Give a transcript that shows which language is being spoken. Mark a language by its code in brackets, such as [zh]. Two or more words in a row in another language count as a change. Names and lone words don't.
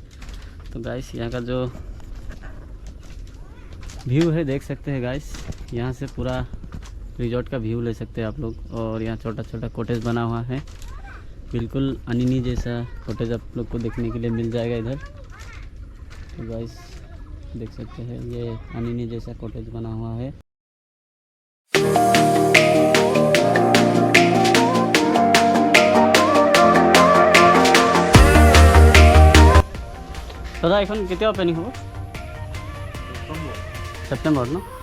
[hi] तो गाइस यहाँ का जो व्यू है देख सकते हैं गाइस, यहाँ से पूरा रिजॉर्ट का व्यू ले सकते हैं आप लोग। और यहाँ छोटा छोटा कॉटेज बना हुआ है, बिल्कुल अनिनी जैसा कॉटेज आप लोग को देखने के लिए मिल जाएगा इधर। तो गाइस देख सकते हैं ये अनिनी जैसा कॉटेज बना हुआ है। [as] দাদা এখন কেতিয়া ওপেনিং হ'ব? সেপ্টেম্বৰ ন?